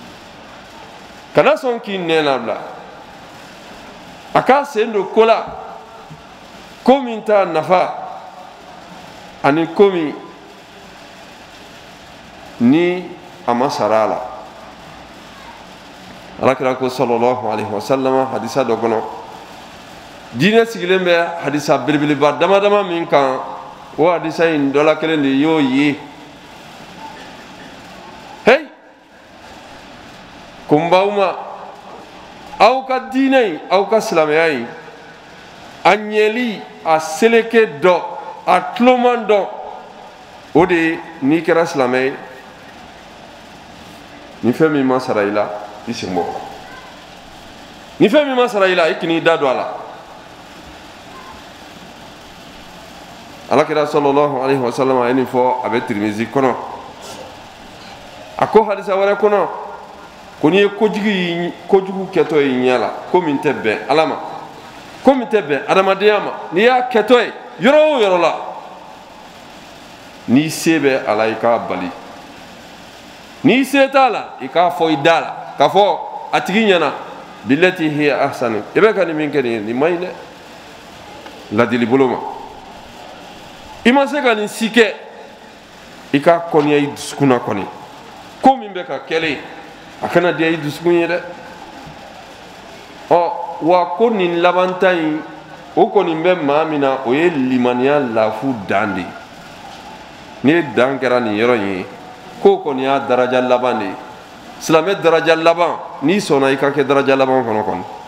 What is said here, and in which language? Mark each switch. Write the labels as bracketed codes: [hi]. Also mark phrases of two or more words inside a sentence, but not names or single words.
[bm] Kana sɔn k'i nɛn labila, a k'a sen don ko la ko min t'a nafa ani ko min ni a ma sara a la alakira ko [ar] صلى الله عليه وسلم [bm] hadisa dɔ kɔnɔ diinɛ sigilen bɛ hadisa belebeleba dama dama min kan o hadisa in dɔ la kelen de y'o ye hey ko n baw ma aw ka diinɛ in aw ka silamɛya in a ɲɛli a seleke dɔ a tuloman dɔ o de ye n'i kɛra silamɛ ye ni fɛn min ma sara i la i sen bɔ ni fɛn min ma sara i la i k'i da don a la alakira [ar] صلى الله عليه وسلم [bm] a ye nin fɔ a bɛ Tirmizi kɔnɔ a ko hadisa wɛrɛ kɔnɔ ko n'i ye kojugu kɛtɔ ye i ɲɛ la ko min tɛ bɛn ala ma ko min tɛ bɛn adamadenya ma n'i y'a kɛtɔ ye yɔrɔ o yɔrɔ la n'i se bɛ a la i k'a bali n'i se t'a la i k'a fɔ i da la k'a fɔ a tigi ɲɛna [ar] بالتي هي أحسن [bm] i bɛ ka nin min kɛ nin ye nin man ɲi dɛ ladili bolo ma i ma se ka nin si kɛ i k'a kɔniya i dusukun na kɔni ko min bɛ ka kɛlen a kana diya i dusukun ye dɛ wa ko nin labanta in o kɔni bɛ maa min na o ye limaniya lafu dan de ye ni dan kɛra nin yɔrɔ in ye k'o kɔni y'a daraja laban de ye silamɛ daraja laban n'i sɔnna i ka kɛ daraja laban kɔnɔ kɔni